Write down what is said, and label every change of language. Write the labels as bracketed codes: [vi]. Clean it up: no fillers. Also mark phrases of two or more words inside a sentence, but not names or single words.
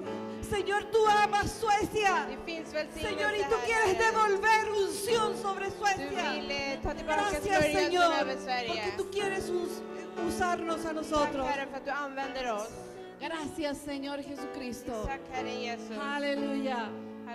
[es] Señor, tú amas Suecia. [sv] det finns välsignelse [es] Señor, y tú [sv] här, [es] quieres [sv] Herre. [es] devolver unción sobre [sv] Du [es] Suecia. [sv] vill ta tillbaka [es] Gracias, [sv] smörjelsen [es] Señor, [sv] över Sverige. [es] porque tú quieres usarnos a [sv] Tack [es] nosotros. [sv] Herre för att du använder oss. [es] Gracias, Señor Jesucristo. [sv] Tack Herre Jesus. [es] Aleluya.